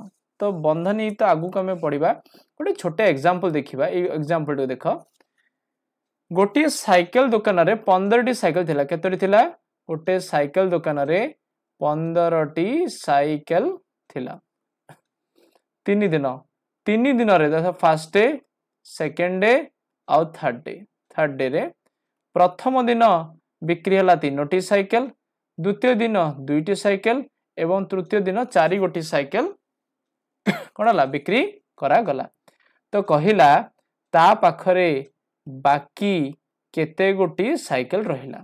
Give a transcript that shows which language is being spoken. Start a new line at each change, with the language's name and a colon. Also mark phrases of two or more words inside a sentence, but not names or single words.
Odia: ତୋ ବନ୍ଧନୀ ତୋ ଆଗୁ କୋ ହମେଁ ପଢ଼ିବା, ଗୋଟେ ଛୋଟେ ଏଗ୍ଜାମ୍ପଲ ଦେଖିବା। ଏ ଏଗ୍ଜାମ୍ପଲ ତୋ ଦେଖ, ଗୋଟେ ସାଇକେଲ ଦୋକାନ ରେ 15ଟି ସାଇକେଲ ଥିଲା। କେତୋଟି ଥିଲା? ଗୋଟେ ସାଇକେଲ ଦୋକାନ ରେ 15ଟି ସାଇକେଲ ଥିଲା। ତିନି ଦିନ ରେ ଦେଖ,
English: First day, second day
Odia: और
English: third day
Odia: ରେ ପ୍ରଥମ ଦିନ ବିକ୍ରି ହେଲା 3ଟି ସାଇକେଲ, ଦ୍ୱିତୀୟ ଦିନ 2ଟି ସାଇକେଲ ଏବଂ ତୃତୀୟ ଦିନ 4 ଗୋଟି ସାଇକେଲ କଉଣ ହେଲା ବିକ୍ରି କରା ଗଲା। ତୋ କହିଲା ତା ପାଖରେ ବାକି କେତେ ଗୋଟି ସାଇକେଲ ରହିଲା।